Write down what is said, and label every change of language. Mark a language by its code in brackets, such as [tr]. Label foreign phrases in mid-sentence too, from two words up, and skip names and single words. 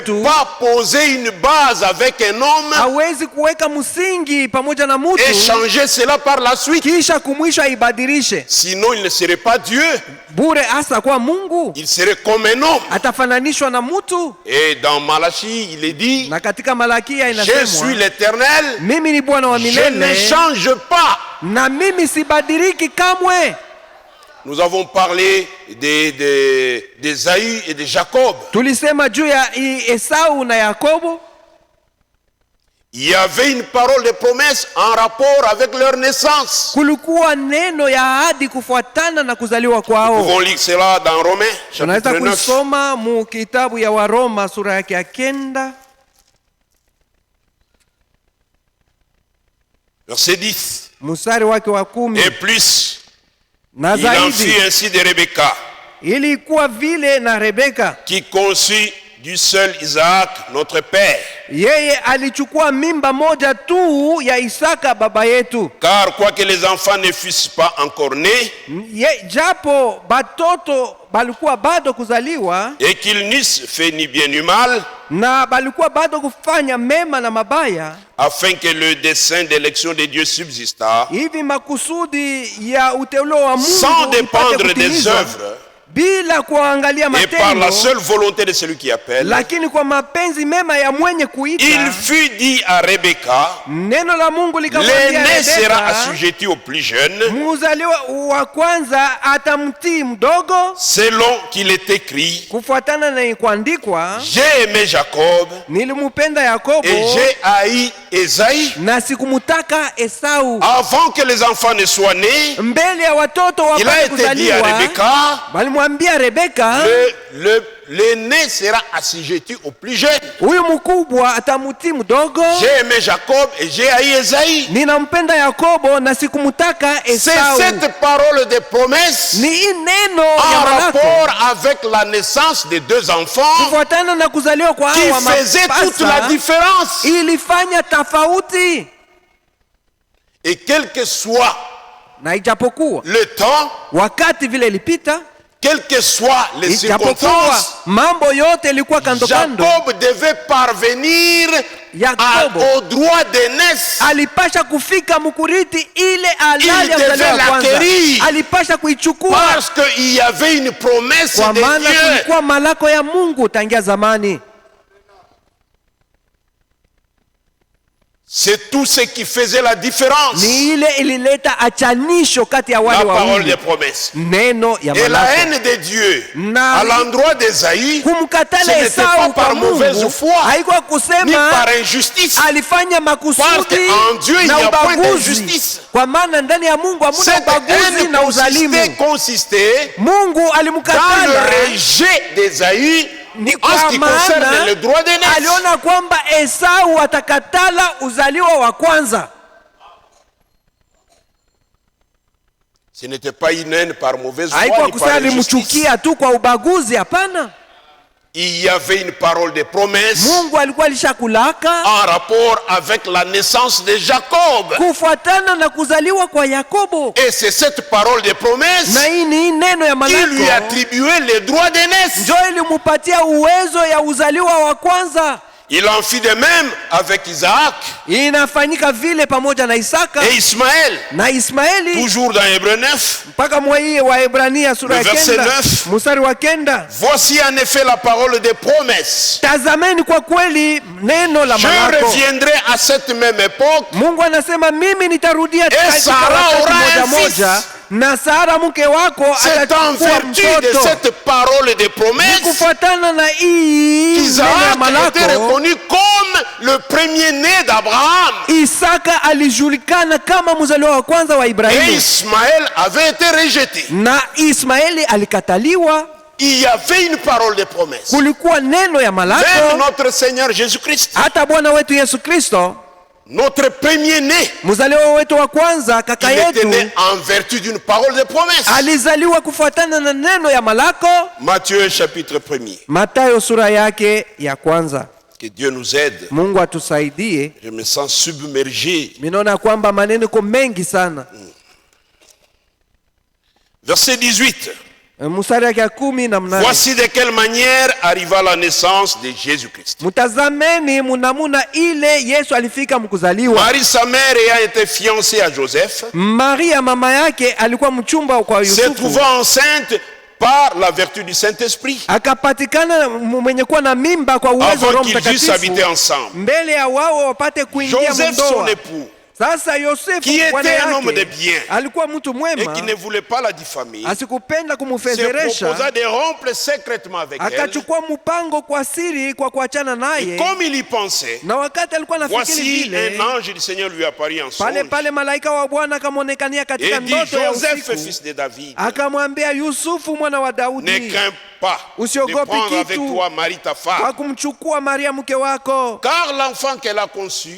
[sw] mtu, [fr] pas poser une base avec un homme [sw] hawezi kuweka msingi pamoja na mtu [fr] et changer cela par la suite. [sw] kisha kumwisho aibadilishe. [fr] Sinon, il ne serait pas Dieu. [sw] Bure hasa kwa Mungu, [fr] Il serait comme un homme. [sw] atafananishwa na mtu. [fr] Et dans Malachie, il est dit, [sw] Na katika Malakia [fr] je suis [sw] inasemwa, [fr] l'Éternel, [sw] mimi ni Bwana wa [fr] je ne [sw] milele [fr] change pas. [sw] na mimi sibadiliki kamwe. [fr] nous avons parlé d'Ésaü et de Jacob. [sw] Tulisema juu ya Esau na Yakobo. [fr] Il y avait une parole de promesse en rapport avec leur naissance. [sw] Kulikuwa neno ya ahadi kufuatana na kuzaliwa [fr] Nous [sw] kwao. [fr] pouvons lire cela dans Romains, [sw] Tunaweza [fr] chapitre 9. [sw] kusoma mu kitabu ya Waroma sura yake ya 9 [fr] Verset 10. [sw] mstari wake wa 10. [fr] Et plus, [sw] Na [fr] il en [sw] zaidi [fr] fut ainsi de Rebecca, [sw] ilikuwa vile na Rebeka, [fr] qui conçut du seul Isaac, notre père. [sw] yeye alichukua mimba moja tu ya Isaka baba yetu. [fr] Car quoique les enfants ne fussent pas encore nés, [sw] Japo batoto balikuwa bado kuzaliwa [fr] et qu'ils n'eussent fait ni bien ni mal, [sw] na balikuwa bado kufanya mema na mabaya, [fr] afin que le dessein d'élection de Dieu subsistât, [sw] hivi makusudi ya uteulo wa Mungu [fr] sans [sw] ipate [fr] dépendre des [sw] kutimizwa, [fr] œuvres, [sw] bila kuangalia [fr] et par la [sw] matendo, [fr] seule volonté de celui qui appelle. [sw] lakini kwa mapenzi mema ya mwenye kuita. [fr] Il fut dit à Rebecca, [sw] Neno la Mungu likamwambia [fr] l'aîné sera [sw] Rebeka, [fr] assujetti au plus jeune, [sw] mzaliwa wa kwanza atamtii mdogo, [fr] selon qu'il est écrit, [sw] kufuatana na kuandikwa, [fr] j'ai aimé Jacob [sw] nilimupenda Yakobo [fr] et j'ai haï Ésaü. [sw] na sikumutaka Esau. [fr] Avant que les enfants ne soient nés, [sw] Mbele ya watoto [fr] il a [sw] wapate [fr] été dit à [sw] kuzaliwa, [fr] Rebecca, [sw] walimwambia Rebeka, [fr] l'aîné sera assujetti au plus jeune. [sw] huyu mkubwa atamutii mdogo. [fr] J'ai aimé Jacob et j'ai haï Ésaü. [sw] Ninampenda Yakobo na sikumutaka [fr] C'est [sw] Esau. [fr] cette parole de promesse [sw] Ni hii neno [fr] en [sw] ya malako [fr] rapport avec la naissance des deux enfants [sw] kufuatana na kuzaliwa kwa [fr] qui [sw] hawa [fr] faisait toute la [sw] mapasa [fr] différence. [sw] ilifanya tofauti. [fr] Et quel que soit [sw] Na ijapokuwa [fr] le temps, [sw] wakati vile ilipita, [fr] quelles que soient les [sw] ijapokuwa [fr] circonstances, [sw] mambo yote ilikuwa kando kando, [fr] Jacob devait parvenir [sw] Yakobo [fr] au droit d'aînesse. [sw] alipasha kufika mkuriti ile halali ya [fr] Il devait [sw] uzaliwa wa kwanza, [fr] l'acquérir. [sw] alipasha kuichukua [fr] Parce qu'il y avait une promesse [sw] kwa [fr] de [sw] maana [fr] Dieu. [sw] kulikuwa malako ya Mungu tangia zamani. [fr] C'est tout ce qui faisait la différence. [sw] Ni ile ilileta achanisho kati ya [fr] La [sw] wale [fr] parole [sw] wawili, [fr] des promesses. [sw] neno ya [fr] Et la [sw] malako. [fr] haine de Dieu [sw] Na [fr] à l'endroit d'Ésaü, ce [sw] kumkatala [fr] n'était pas [sw] Esau [fr] par [sw] kwa [fr] mauvaise [sw] Mungu [fr] foi, [sw] haikuwa ni kusema [fr] par injustice. [sw] alifanya [fr] Parce [sw] makusudi [fr] qu'en Dieu, il n'y [sw] na [fr] a point [sw] ubaguzi, [fr] d'injustice. [sw] kwa maana ndani ya Mungu hamuna [fr] Cette [sw] ubaguzi [fr] haine [sw] na uzalimu. [fr] consistait [sw] Mungu [fr] dans le [sw] alimkatala [fr] rejet d'Ésaü [sw] ni [fr] en ce [sw] kwa [fr] qui concerne [sw] maana [fr] le droit d'aînesse. [sw] aliona kwamba Esau atakatala uzaliwa wa kwanza. [fr] Ce n'était pas une haine par mauvaise foi [sw] Haikuwa ni kusema [fr] par injustice. [sw] alimchukia tu kwa ubaguzi, hapana. [fr] Il y avait une parole de promesse [sw] Mungu alikuwa alishakulaka [fr] en rapport avec la naissance de Jacob. [sw] kufuatana na kuzaliwa kwa Yakobo, [fr] Et c'est cette parole de promesse [sw] na hii ni neno ya [fr] qui lui [sw] malako [fr] attribuait les droits d'aînesse. [sw] njo ilimupatia uwezo ya uzaliwa wa kwanza. [fr] Il en fit de même avec Isaac [sw] Inafanyika vile pamoja na Isaka [fr] et Ismaël. [sw] na Ismaeli, [fr] Toujours dans Hébreux 9, [sw] mpaka mwai wa Ebrania sura ya [fr] Le verset 9 9. [sw] mstari wa 9. [fr] voici en effet la parole des promesses. [sw] Tazameni kwa kweli neno la [fr] Je [sw] malako. [fr] reviendrai à cette même époque [sw] Mungu anasema mimi nitarudia katika [fr] Sara [sw] wakati [fr] aura [sw] moja [fr] un [sw] moja, [fr] fils. [sw] na Sara mke wako [fr] C'est en [sw] atachukua [fr] vertu de [sw] mtoto. [fr] cette parole de [sw] Ni [fr] promesse [sw] kufuatana na hii neno ya [fr] qu'Isaac était [sw] malako, [fr] reconnu comme le premier-né d'Abraham. [sw] Isaka alijulikana kama mzaliwa wa kwanza wa [fr] Et [sw] Ibrahimu, [fr] Ismaël avait été rejeté. [sw] na Ismaeli alikataliwa. [fr] Il y avait une parole de promesse. [sw] Kulikuwa neno ya [fr] Même [sw] malako. [fr] notre Seigneur Jésus-Christ, [sw] Hata Bwana wetu Yesu Kristo, [fr] notre premier-né, [sw] mzaliwa wetu wa kwanza, kaka [fr] il était [sw] yetu, [fr] né en vertu d'une parole de promesse. [sw] alizaliwa kufuatana na neno ya malako. [fr] Matthieu chapitre 1er. [sw] Mathayo sura yake ya kwanza. [fr] Que Dieu nous aide. [sw] Mungu atusaidie. [fr] Je me sens submergé. [sw] Minaona kwamba maneno iko mengi sana. [fr] Verset 18. [sw] Mstari yake ya 18. [fr] Voici de quelle manière arriva la naissance de Jésus-Christ. [sw] Mtazameni munamuna ile Yesu alifika mkuzaliwa. [fr] Marie, sa mère, ayant été fiancée à Joseph, [sw] Maria mama yake alikuwa mchumba kwa [fr] se [sw] Yusufu, [fr] trouvant enceinte par la vertu du Saint-Esprit, [sw] akapatikana mwenye kuwa na mimba kwa uwezo wa [fr] avant [sw] Roho [fr] qu'ils eussent habité [sw] Mtakatifu, [fr] ensemble. [sw] mbele ya wao wapate kuingia [fr] Joseph, son [sw] mndoa. [fr] époux, [sw] Sasa Yosefu [fr] qui était [sw] bwana [fr] un homme de [sw] yake [fr] bien [sw] alikuwa mtu [fr] et [sw] mwema, [fr] qui ne voulait pas la diffamer, [sw] asikupenda [fr] se [sw] kumfedheresha, [fr] proposa de rompre secrètement avec elle. [sw] akachukua mpango kwa siri kwa kuachana [fr] Et [sw] naye. [fr] comme il y pensait, [sw] Na wakati alikuwa nafikiri [fr] voici [sw] vile, [fr] un ange du Seigneur lui apparut en [sw] pale [fr] songe [sw] pale malaika wa Bwana akamwonekania katika [fr] et dit: [sw] ndoto ya [fr] Joseph, [sw] usiku, [fr] fils de David, [sw] akamwambia Yusufu mwana wa [fr] ne [sw] Daudi, [fr] crains pas de [sw] usiogope [fr] prendre avec [sw] kitu [fr] toi Marie ta [sw] kwa [fr] femme, [sw] kumchukua Maria mke wako, [fr] car l'enfant qu'elle a conçu,